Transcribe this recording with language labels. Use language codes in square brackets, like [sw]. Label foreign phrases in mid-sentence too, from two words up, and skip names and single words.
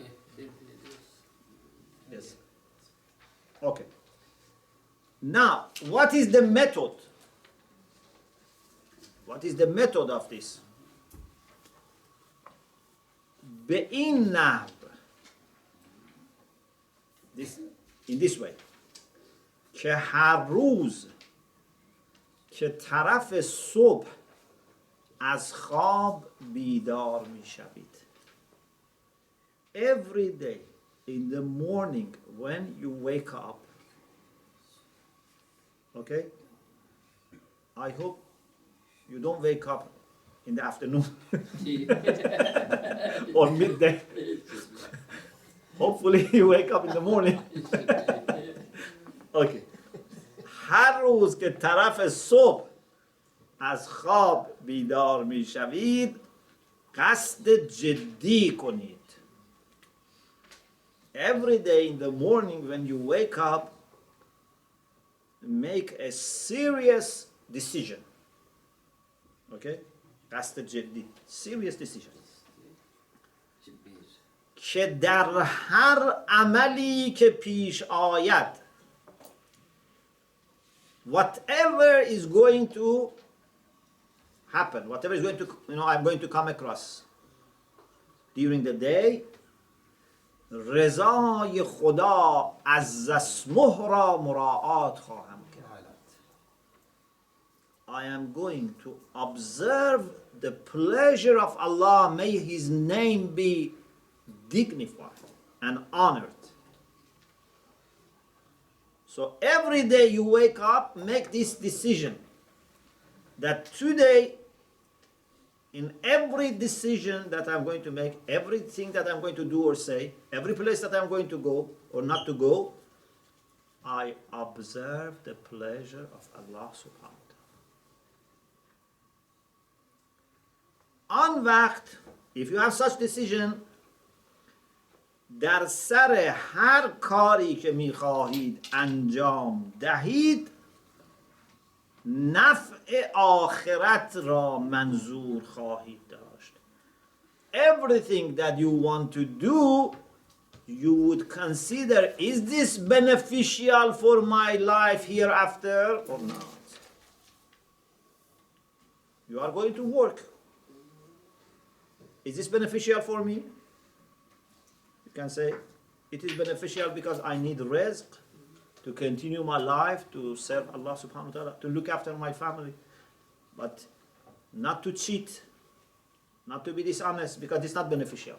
[en] Yes. Okay. Now, what is the method? What is the method of this? [fa] به این نهج. [en] In this way. [fa] که هر روز که طرف صبح از خواب بیدار می شوید. [en] Every day in the morning when you wake up, okay? I hope you don't wake up in the afternoon or midday. Hopefully you wake up in the morning. Okay. [fa] هر روز که طرف صبح از خواب بیدار می شوید، قصد جدی کنید. [en] Every day in the morning when you wake up, make a serious decision. Okay? [fa] قصد جدی. [en] Serious decision. [fa] که در هر عملی که پیش آید، [en] whatever is going to happen, whatever is going to, I'm going to come across during the day, [fa] رضای خدا [ar] عز اسمه [fa] را مراعات خواهم کرد. [en] I am going to observe the pleasure of Allah. May His name be dignified and honored. So every day you wake up, make this decision that today, in every decision that I'm going to make, everything that I'm going to do or say, every place that I'm going to go or not to go, I observe the pleasure of Allah [ar] سبحانه وتعالى. [en] On وقت, if you have such decision, [fa] در سر هر کاری که میخواهید انجام دهید، نفع آخرت را منظور خواهید داشت. [en] Everything that you want to do, you would consider, is this beneficial for my life hereafter or not? You are going to work. Is this beneficial for me? You can say, it is beneficial because I need rizq to continue my life, to serve Allah [ar] سبحانه وتعالى, [en] to look after my family, but not to cheat, not to be dishonest, because it's not beneficial.